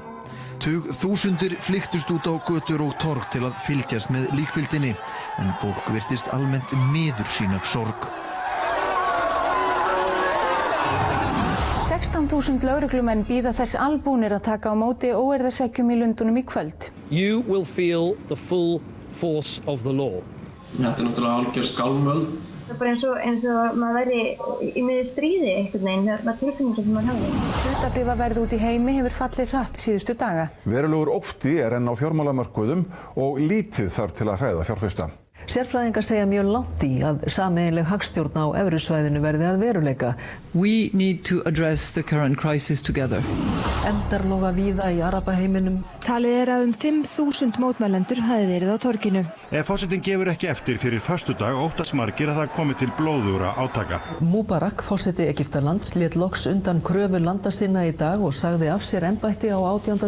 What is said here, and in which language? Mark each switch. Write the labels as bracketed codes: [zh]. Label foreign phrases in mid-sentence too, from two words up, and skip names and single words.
[is] Tugþúsundir flykktust út á götur og torg til að fylgjast með líkfylgdinni en fólk virtist almennt miður sín af sorg. 16.000 lögreglumenn bíða þess albúnir að taka á móti óeirðarseggjum í Lundúnum í kvöld. [en] You will feel the full force of the law. [is] Þetta náttúrulega algjör skálmöld. Það bara eins og maður væri í miðju stríði einhvern veginn, það var tilfinningin sem maður hafði. Hlutabréfaverð út í heimi hefur fallið hratt síðustu daga. Verulegur ótti enn á fjármálamörkuðum og lítið þarf til að hræða fjárfesta. Sérfræðingar segja mjög langt í að sameiginleg hagstjórn á evrusvæðinu verði að veruleika. [en] We need to address the current crisis together. [is] Eldar loga víða í arabaheiminum. Talið að 5.000 mótmælendur hafi verið á torginu. Ef forsetinn gefur ekki eftir fyrir föstudag óttast margir að það komi til blóðugra átaka. Mubarak, forseti Egyptalands, lét loks undan kröfu landa sinna í dag og sagði af sér embætti á 18.